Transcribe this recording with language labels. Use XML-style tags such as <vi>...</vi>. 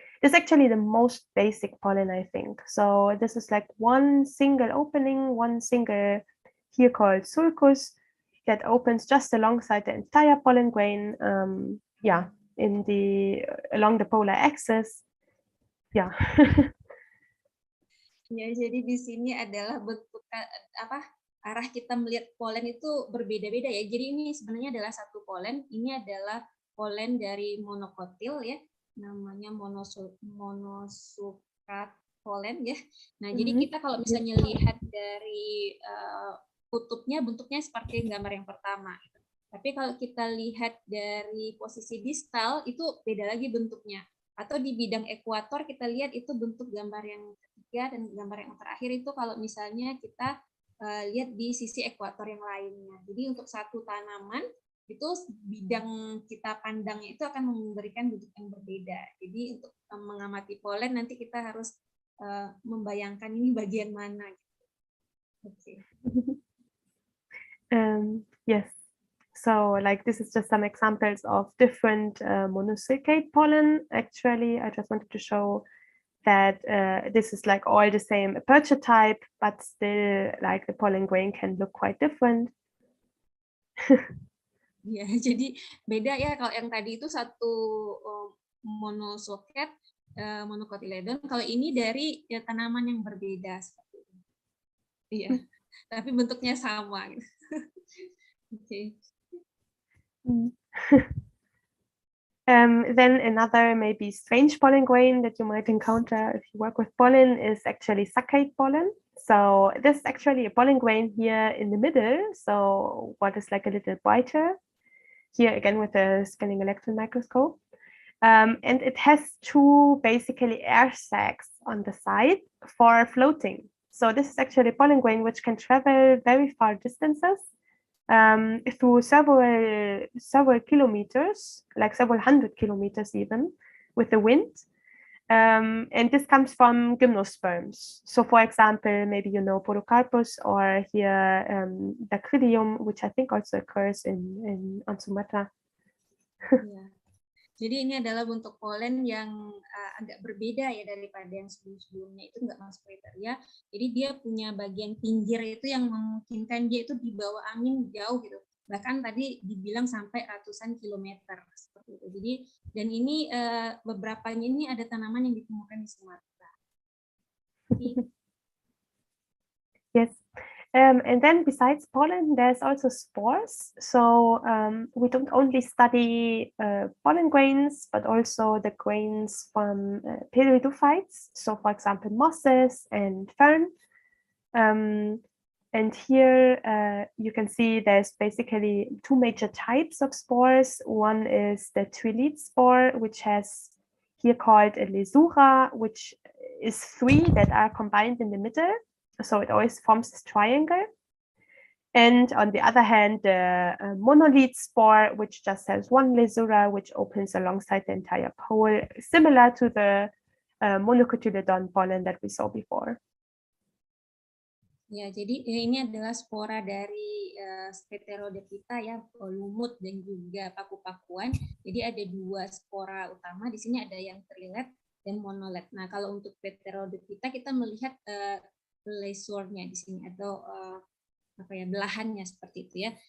<en>This is actually the most basic pollen, I think. So this is like one single opening, one single here called sulcus, that opens just alongside the entire pollen grain, along the polar axis.</en> <id>Ya. Ya, jadi di sini adalah bentuk arah kita melihat polen itu berbeda-beda ya. Jadi ini sebenarnya adalah satu polen. Ini adalah polen dari monokotil ya, namanya monosukat polen ya. Nah, jadi kita kalau misalnya lihat dari kutubnya bentuknya seperti gambar yang pertama. Tapi kalau kita lihat dari posisi distal itu beda lagi bentuknya. Atau di bidang ekuator kita lihat itu bentuk gambar yang ketiga. ketiga dan gambar yang terakhir itu kalau misalnya kita lihat di sisi ekuator yang lainnya. Jadi untuk satu tanaman itu bidang kita pandangnya itu akan memberikan bentuk yang berbeda. Jadi untuk mengamati polen nanti kita harus membayangkan ini bagian mana. Oke.</id> <en>Yes. So like this is just some examples of different monocycate pollen. Actually, I just wanted to show that this is like all the same aperture type, but still like the pollen grain can look quite different.</en> <id>Ya, jadi beda ya kalau yang tadi itu satu monosoket, monocotyledon. Kalau ini dari ya, tanaman yang berbeda seperti ini. Iya, tapi bentuknya sama. Oke.</id> <en>Then another maybe strange pollen grain that you might encounter if you work with pollen is actually saccade pollen. So this is actually a pollen grain here in the middle. So what is like a little brighter here again with a scanning electron microscope. And it has two basically air sacs on the side for floating. So this is actually a pollen grain which can travel very far distances through several kilometers, like several hundred kilometers even, with the wind. And this comes from gymnosperms. So for example, maybe you know Podocarpus, or here Dacrydium, which I think also occurs on Sumatra. Yeah.</en> <id>Jadi ini adalah bentuk polen yang agak berbeda ya daripada yang sebelum-sebelumnya, itu nggak masuk kriteria. Jadi dia punya bagian pinggir itu yang memungkinkan dia itu dibawa angin jauh gitu. Bahkan tadi dibilang sampai ratusan kilometer seperti itu. Jadi dan ini beberapanya ini ada tanaman yang ditemukan di Sumatera.</id> <en>Yes. And then besides pollen, there's also spores. So we don't only study pollen grains, but also the grains from pteridophytes. So for example, mosses and fern. And here you can see there's basically two major types of spores. One is the trilete spore, which has here called a lesura, which is three that are combined in the middle. So it always forms this triangle. And on the other hand, the monolith spore, which just has one lesura, which opens alongside the entire pole, similar to the monocotyledon pollen that we saw before.</en> <id>Ya, jadi ini adalah spora dari Heterodepita ya, lumut dan juga paku-pakuan. Jadi ada dua spora utama. Di sini ada yang trilet dan monolet. Nah, kalau untuk Heterodepita kita melihat lesornya di sini atau apa ya, belahannya seperti itu ya.</id>